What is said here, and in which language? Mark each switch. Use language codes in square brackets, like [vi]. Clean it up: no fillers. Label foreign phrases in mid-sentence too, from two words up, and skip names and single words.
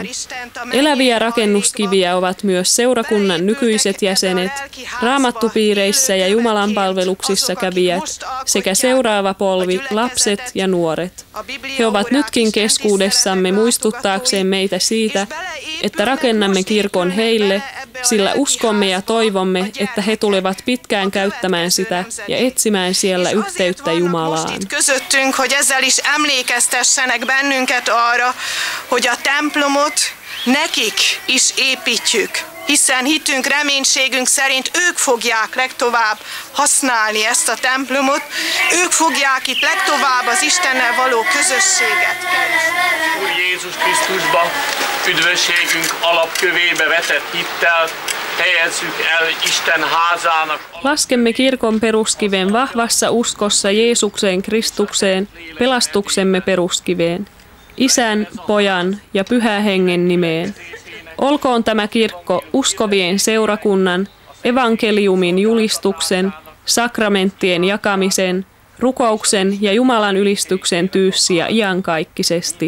[fi] Eläviä rakennuskiviä ovat myös seurakunnan nykyiset jäsenet, raamattupiireissä ja Jumalan palveluksissa kävijät sekä seuraava polvi, lapset ja nuoret. He ovat nytkin keskuudessamme muistuttaakseen meitä siitä, että rakennamme kirkon heille, sillä uskomme ja toivomme, että he tulevat pitkään käyttämään sitä ja etsimään siellä yhteyttä Jumalaan. [hu] Közöttünk, hogy ezzel is emlékeztessenek bennünket arra, hogy a templomot nekik is építjük, hiszen hitünk, reménységünk szerint ők fogják legtovább használni ezt a templomot, ők fogják itt legtovább az Istennel való közösséget. Úr Jézus Krisztusba üdvösségünk alapkövébe vetett hittel helyezzük el Isten házának. [fi] Laskemme kirkon peruskiven vahvassa uskossa Jeesukseen Kristukseen, pelastuksemme peruskiveen, Isän, Pojan ja Pyhän Hengen nimeen. Olkoon tämä kirkko uskovien seurakunnan, evankeliumin julistuksen, sakramenttien jakamisen, rukouksen ja Jumalan ylistyksen tyyssiä iankaikkisesti.